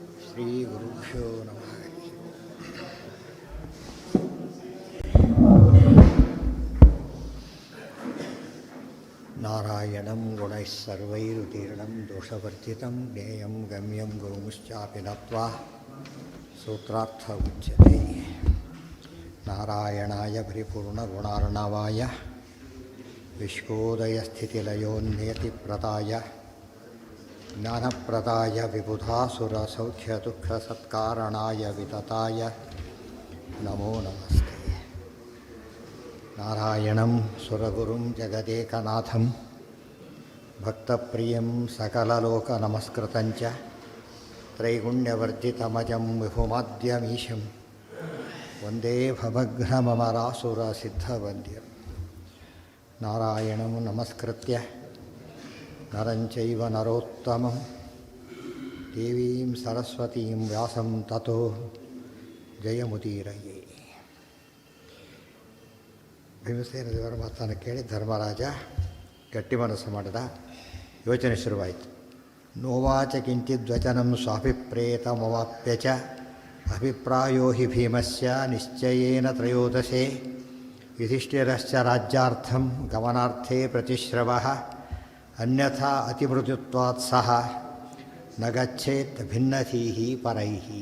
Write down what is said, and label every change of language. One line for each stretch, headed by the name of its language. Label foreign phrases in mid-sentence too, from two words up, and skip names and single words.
Sanskrit: ಶ್ರೀ ಗುರುಭ್ಯೋ ನಮಃ. ನಾರಾಯಣಂ ಗುಣೈಃ ಸರ್ವೈರುತೀರ್ಣಂ ದೋಷವರ್ಜಿತಂ ಜ್ಞೇಯಂ ಗಮ್ಯಂ ಗುರುಮುಶ್ಚಾಪಿ ನತ್ವಾ ಸೂತ್ರಾರ್ಥ ಉಚ್ಯತೆ. ನಾರಾಯಣಾಯ ಪರಿಪೂರ್ಣಗುಣಾರ್ಣವಾಯ ವಿಶ್ವೋದಯಸ್ಥಿತಿಲಯೋನ್ನಿಯತಿಪ್ರದಾಯ ಜ್ಞಾನಪ್ರದಾಯ ವಿಬುಧಾಸುರಸೌಖ್ಯದುಃಖಸತ್ಕಾರಣಾಯ ವಿತತಾಯ ನಮೋ ನಮಸ್ತೆ. ನಾರಾಯಣಂ ಸುರಗುರುಂ ಜಗದೇಕನಾಥಂ ಭಕ್ತಪ್ರಿಯಂ ಸಕಲಲೋಕನಮಸ್ಕೃತಂಚ ತ್ರೈಗುಣ್ಯವರ್ಜಿತಮಜಂ ವಿಭುಮಾದ್ಯಮೀಶಂ ವಂದೇ ಭವಘ್ನಮರಾಸುರಸಿದ್ಧವಂದ್ಯಂ. ನಾರಾಯಣಂ ನಮಸ್ಕೃತ್ಯ ನರಂಚೈವ ನರೋತ್ತಮಂ ದೇವೀಂ ಸರಸ್ವತೀಂ ವ್ಯಾಸಂ ತತೋ ಜಯಮುದೀರಯೇ.
Kannada: ಭೀಮಸೇನ ದೇವರ ಮಾತನ್ನು ಕೇಳಿ ಧರ್ಮರಾಜ ಗಟ್ಟಿ ಮನಸ್ಸು ಮಾಡಿದ. ಯೋಚನೆ ಶುರುವಾಯಿತು.
Sanskrit: ನೋವಾಚ ಕಿಂಚಿದ್ವಚನಂ ಸ್ವಾಭಿಪ್ರೇತಮವಾಪ್ಯ ಚ ಅಭಿಪ್ರಾಯೋ ಹಿ ಭೀಮಸ್ಯ ನಿಶ್ಚಯೇನ ತ್ರಯೋದಶೇ ಯುಧಿಷ್ಠಿರಶ್ಚ ರಾಜ್ಯಾರ್ಥಂ ಗಮನಾರ್ಥೇ ಪ್ರತಿಶ್ರವಃ ಅನ್ಯಥಾ ಅತಿಮೃತ್ಯುತ್ವಾತ್ ಸಹ ನ ಗಚ್ಚೇತ್ ಭಿನ್ನಧೀಹಿ ಪರೈಹಿ.